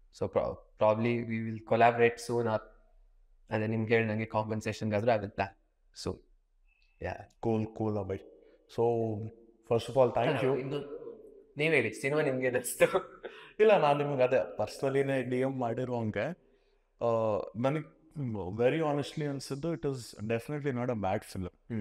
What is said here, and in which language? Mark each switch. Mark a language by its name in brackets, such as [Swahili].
[English] so probably we will collaborate soon or, [Kannada] ಅದೇ ನಿಮ್ಗೆ ಹೇಳ್ದಂಗೆ ಕಾಂಪನ್ಸೇಷನ್ಗಾದ್ರೂ ಆಗುತ್ತೆ. [English] So yeah, Cool, Abhay. So, first of all, thank you. [Kannada] ನೀವ್ ಹೇಳಿ ಸಿನಿಮಾ ನಿಮ್ಗೆ ಅನಿಸ್ತು? ಇಲ್ಲ, ನಾನು ನಿಮ್ಗೆ ಅದೇ ಪರ್ಸ್ನಲಿನೇ DM ಮಾಡಿರುವಂಗೆ ನನಗೆ ವೆರಿ ಆನೆಸ್ಟ್ಲಿ ಅನಿಸಿದ್ದು [English] It is definitely not a bad film.